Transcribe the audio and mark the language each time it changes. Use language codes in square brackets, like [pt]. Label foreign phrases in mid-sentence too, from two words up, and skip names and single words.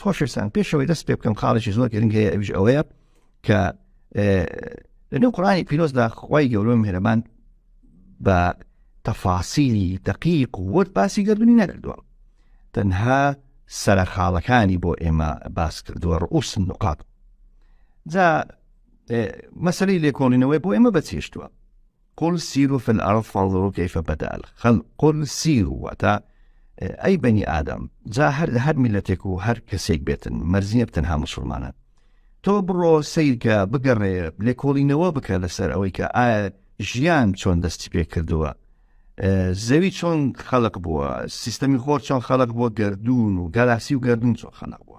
[ckb] خۆشەویستان، پێشەوەی دەست پێ بکەم خاڵێکی زۆر گرنگ هەیە، ئەویش ئەوەیە کە لەنێو قورئانی پیرۆزدا خوای گەورە و مێهرەبان بە تەفاسیلی دقیق و وەرد باسی گەردوونی نەکردووە، تەنها سەرخاڵەکانی بۆ ئێمە باس کردووە، [ar] ڕؤوس النقاط. [ckb] جا مەسەلەی لێکۆڵینەوەی بۆ ئێمە بەچێشتووە. [ar] قل سیروا في الأرض فانظروا كيف بدأ الخلق. قل سیروا [ckb] واتە ئەی بەنی ئادەم، جا هەر میلەتێک و هەر کەسێک بێتن، مەرزیە بتەنها مسلمانە، تۆ بڕۆ سیرکە، بگەڕێ، لێکۆڵینەوە بکە لەسەر ئەوەی کە ئایا ژیان چۆن دەستی پێ کردووە، زەوی چۆن خەڵق بووە، سیستەمی خۆر چۆن خەڵق بووە، گەردوون و گالاکسی و گەردوون چۆن خەڵق بووە.